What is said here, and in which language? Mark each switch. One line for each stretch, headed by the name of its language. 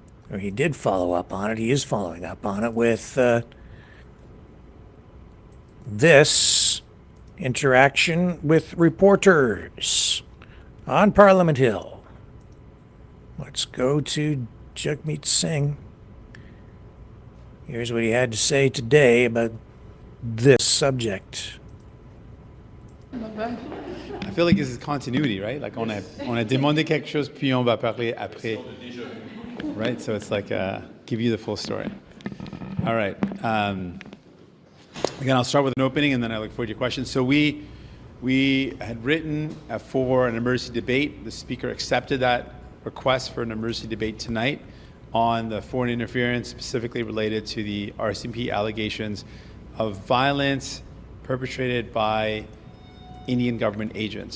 English: Or he did follow up on it. He is following up on it with this interaction with reporters on Parliament Hill. Let's go to Jagmeet Singh. Here's what he had to say today about this subject. I feel like this is continuity, right?
French: Like on a demandé quelque chose, puis on va parler après.
English: Right? So it's like give you the full story. All right. Again, I'll start with an opening, and then I look forward to your questions. So we had written for an emergency debate. The Speaker accepted that request for an emergency debate tonight on the foreign interference specifically related to the RCMP allegations of violence perpetrated by Indian government agents.